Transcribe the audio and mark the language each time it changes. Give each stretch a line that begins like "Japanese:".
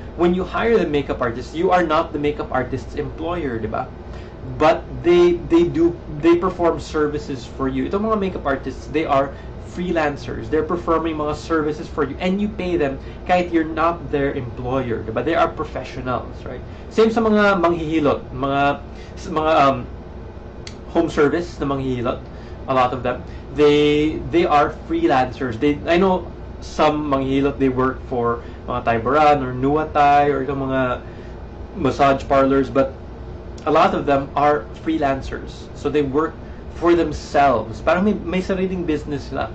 English: When you hire the makeup artist, you are not the makeup artist's employer, diba? But they perform services for you. Itong mga makeup artists, they are freelancers. They're performing mga services for you, and you pay them kahit you're not their employer, diba? They are professionals, right?
Filipino: Same sa mga manghihilot, mga home service na manghihilot.
English: A lot of them, they are freelancers. I know some manghihilot, they work for mga Taibaran or Nuatay or itong mga massage parlors, but a lot of them are freelancers. So they work for themselves.
Filipino: Parang may sariling business sila.